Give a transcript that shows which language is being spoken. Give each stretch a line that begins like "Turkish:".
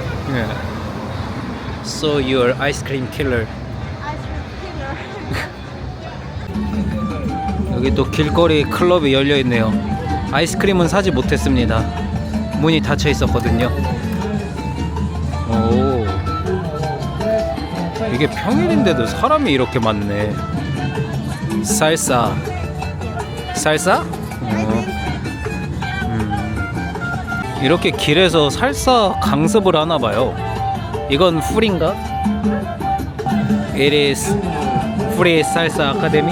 English: Yeah. So you're ice cream killer. Ice cream killer.
Korean: 여기 또 길거리 클럽이 열려 있네요. 아이스크림은 사지 못했습니다. 문이 닫혀 있었거든요. 오, 이게 평일인데도 사람이 이렇게 많네. 살사. 살사? 이렇게 길에서 살사 강습을 하나 봐요. 이건 풀인가?
English: It is free salsa academy.